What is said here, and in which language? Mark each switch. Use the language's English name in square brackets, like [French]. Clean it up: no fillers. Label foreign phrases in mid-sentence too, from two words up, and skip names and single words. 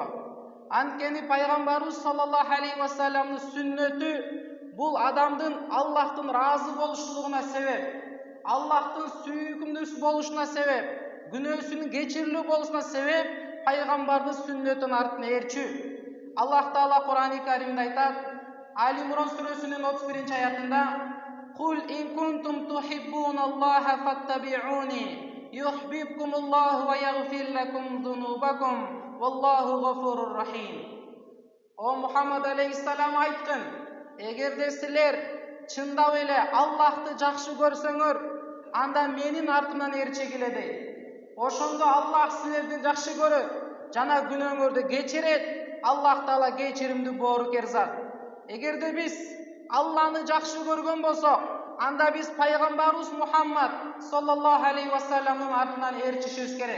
[Kyrgyz] Анткени пайгамбарыбыз [Arabic] صلى الله عليه وسلم [Kyrgyz] сүннөтү бул адамдын Аллахтын ыраазы болушулугуна себеп, Аллахтын сүйкүмдүү болушуна себеп, күнөөсүнүн кечирилүү болушуна себеп пайгамбардын сүннөтүнүн артына ээрчүү. [Arabic] Аллах Таала Кур'ан-ы Каримде айтат, Али Имран сүрөсүнүн 31-аятында: "قل إن كنتم تحبون الله فاتبعوني يحببكم الله ويغفر لكم ذنوبكم والله غفور رحيم." [Kyrgyz] О Мухаммад алейхиссалам айткын, эгерде силер чындап эле Аллахты жакшы көрсөңөр, анда менин артымдан ээрчегиле дейт. Ошондо Аллах силерди жакшы көрөт жана күнөөңөрдү кечирет. Аллах Таала кечиримдүү боорукер зат. Эгерде биз Алланы жакшы көргөн болсок, анда биз пайгамбарыбыз Мухаммад [Arabic] صلى الله عليه وسلم [Kyrgyz] артынан ээрчишибиз керек.